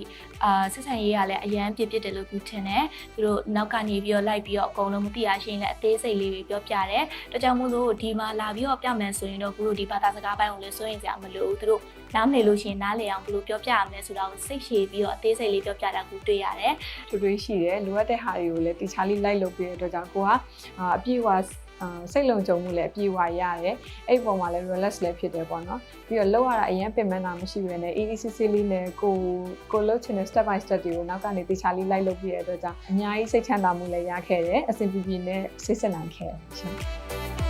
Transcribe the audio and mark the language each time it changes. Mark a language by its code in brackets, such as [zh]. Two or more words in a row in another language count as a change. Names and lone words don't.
[my] ဆက်ဆံရေးကလည်းအရန်ပြစ်တယ်လို့ခုထင်တယ်သူတို့နောက်ကနေပြီးတော့လိုက်ပြီးတော့အကုန်လုံးမသိရရှင်းလည်းအသေးစိတ်လေးတွေပြောပြတယ်ဒါကြောင့်မို့လို့ဒီမှာလာပြီးတော့ပြမယ်ဆိုရင်တော့ခုတို့ဒီဘာသာစကားပိုင်းကိုလည်းစိုးရင်စရာမလိုဘူးသူတို့နားမလည်လို့ရှင်နားလည်အောင်ဘယ်လိုပြောပြရမလဲဆိုတာကိုစိတ်ရှည်ပြီးတော့အသေးစိတ်လေးပြောပြတာကိုတွေ့ရတယ် တွေရှိတယ်လိုအပ်တဲ့ဟာတွေကိုလည်းတေချာလေးလိုက်လုပ်ပေးတဲ့အတွက်ကြောင့်ကိုကအပြည့်အဝစိတ်လုံခြုံမှုလည်းအပြည့်အဝရတယ်အဲ့ပုံမှာလည်း relax လည်းဖြစ်တယ်ပေါ့နော်ပြီးတော့လောက်ရတာအရင်ပင်မနာမရှိဘဲနဲ့ easy လေးနဲ့ကိုလုပ်ချင်တဲ့ [en] step by step [my] တွေကိုနောက်ကနေတေချာလေးလိုက်လုပ်ပြတဲ့အတွက်ကြောင့်အများကြီးစိတ်ချမ်းသာမှုလည်းရခဲ့တယ်အဆင်ပြေပြေနဲ့စိတ်ဆက်နိုင်ခဲ့တယ်ရှင်